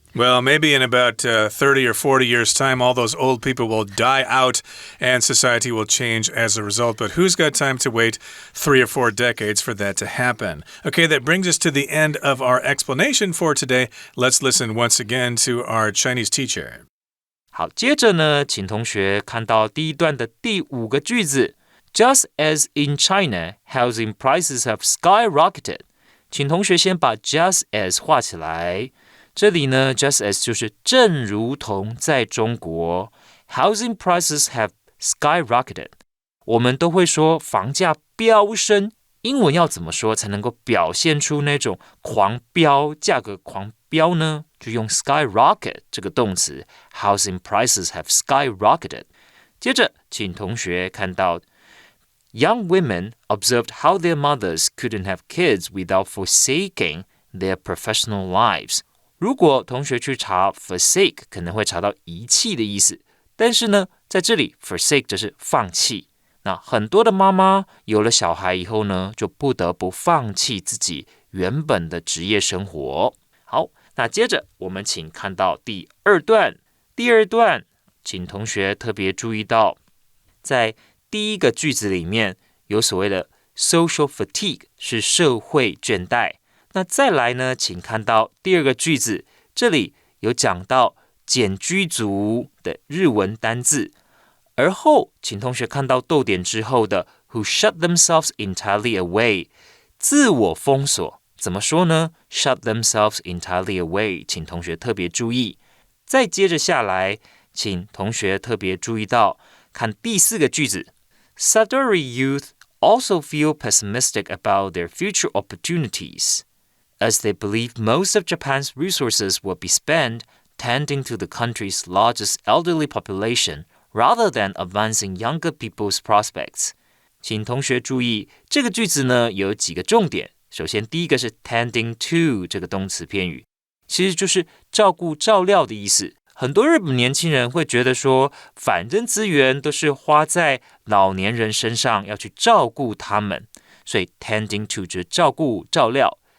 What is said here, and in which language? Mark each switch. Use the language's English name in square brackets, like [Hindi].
[English] Well, maybe in about 30 or 40 years' time, all those old people will die out and society will change as a result. But who's got time to wait 3 or 4 decades for that to happen? Okay, that brings us to the end of our explanation for today. Let's listen once again to our Chinese teacher. [Chinese] 好，接着呢，请同学看到第一段的第5个句子 [English] Just as in China, housing prices have skyrocketed. [Chinese] 请同学先把 [English] just as [Chinese] 画起来。这里呢 [English] just as [Chinese] 就是正如同在中国 [English] housing prices have skyrocketed. [Chinese] 我们都会说房价飙升，英文要怎么说才能够表现出那种狂飙，价格狂飙呢？就用 skyrocket 这个动词 [English] housing prices have skyrocketed. [Chinese] 接着请同学看到 [English] Young women observed how their mothers couldn't have kids without forsaking their professional lives. [Chinese] 如果同学去查 forsake 可能会查到遗弃的意思，但是呢，在这里 forsake 就是放弃。那很多的妈妈有了小孩以后呢，就不得不放弃自己原本的职业生活。好，那接着我们请看到第2段。第2段，请同学特别注意到，在第1个句子里面有所谓的 [English] social fatigue [Chinese] 是社会倦怠。那再来呢，请看到第2个句子，这里有讲到简居族的日文单字，而后请同学看到逗点之后的 [English] who shut themselves entirely away [Chinese] 自我封锁，怎么说呢？ [English] shut themselves entirely away [Chinese] 请同学特别注意。再接着下来，请同学特别注意到看第4个句子 [English] Sadori youth also feel pessimistic about their future opportunities, as they believe most of Japan's resources will be spent tending to the country's largest elderly population rather than advancing younger people's prospects. [Chinese] 请同学注意，这个句子呢有几个重点。首先，第一个是 [English] tending to [Chinese] 这个动词片语，其实就是照顾照料的意思。很多日本年轻人会觉得说，反正资源都是花在老年人身上，要去照顾他们，所以 [English] tending to [Chinese] 就是照顾照料。